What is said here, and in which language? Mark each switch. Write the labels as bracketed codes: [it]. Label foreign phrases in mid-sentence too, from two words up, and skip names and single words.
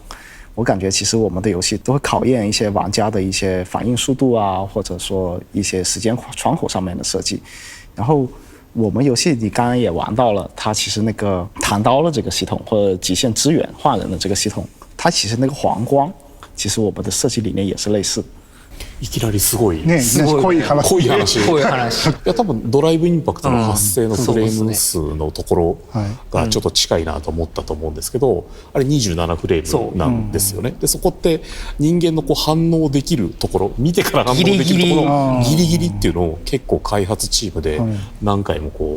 [zh] 我感觉其实我们的游戏都会考验一些玩家的一些反应速度啊，或者说一些时间窗口上面的设计。然后我们游戏你刚刚也玩到了，它其实那个弹刀的这个系统或者极限支援换人的这个系统，它其实那个黄光，其实我们的设计理念也是类似。 [ja] いきなりすごいね濃い話濃い話こういう話いや多分ドライブインパクトの発生のフレーム数のところがちょっと近いなと思ったと思うんですけど、あれ27フレームなんですよね。でそこって人間のこう反応できるところ、見てから反応できるところギリギリっていうのを結構開発チームで何回もこ